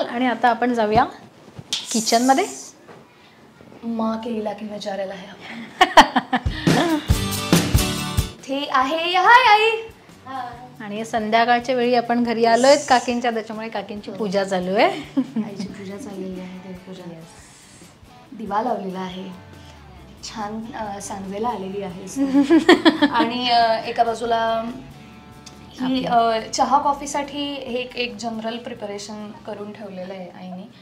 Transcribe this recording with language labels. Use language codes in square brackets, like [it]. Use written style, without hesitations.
[mr] आणि आता आपण जाऊया किचन मध्ये. [hi] माँ के इलाके में जा रहा है [mr] आपण. ते आहे. हाय आई. आणि संध्याकाळच्या वेळी आपण घरी आलोय काकींच्या, त्याच्यामुळे काकींची पूजा चालू आहे. आईची पूजा चाललेली आहे, देवपूजा. दिवा लावलेला आहे, छान सांगवेला आलेली आहे. आणि एका बाजूला ही चहा कॉफीसाठी हे एक जनरल प्रिपरेशन करून ठेवलेलं आहे आईने.